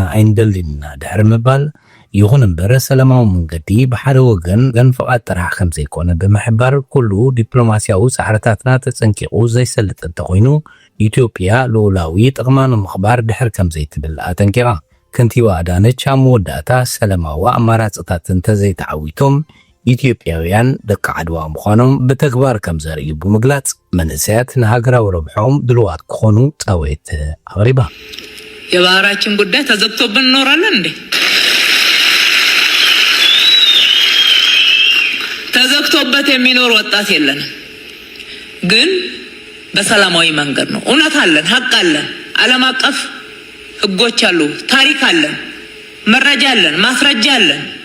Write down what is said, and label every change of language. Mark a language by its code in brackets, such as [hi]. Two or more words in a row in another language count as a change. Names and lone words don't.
[ti] ኣይንደሊና ድሕሪ ምባል ይኹን እምበር ሰላማዊ መንገዲ ብሓደ ወገን ገንፍቓት ጥራሕ ከም ዘይኮነ ብምሕባር ኩሉ ዲፕሎማስያዊ ጻዕርታትና ተጸንቂቑ ዘይሰልጥ እንተኾይኑ ኢትዮጵያ ልኡላዊ ጥቕማ ንምኽባር ድሕር ከም ዘይትብል ኣጠንቂቓ። ከንቲባ አዳነች ኣብ መወዳእታ ሰላማዊ ኣማራጽታት እንተዘይተዓዊቶም ኢትዮጵያውያን ደቂ ዓድዋ ምዃኖም ብተግባር ከም ዘርእዩ ብምግላጽ መንእሰያት ንሃገራዊ ረብሖም ድልዋት ክኾኑ ጻውዒት ኣቕሪባ። [am] የባህራችን ጉዳይ ተዘግቶብን እንኖራለን እንዴ? ተዘግቶበት የሚኖር ወጣት የለንም። ግን በሰላማዊ መንገድ ነው። እውነት አለን፣ ሀቅ አለን፣ ዓለም አቀፍ ህጎች አሉ፣ ታሪክ አለን፣ መረጃ አለን፣ ማስረጃ አለን።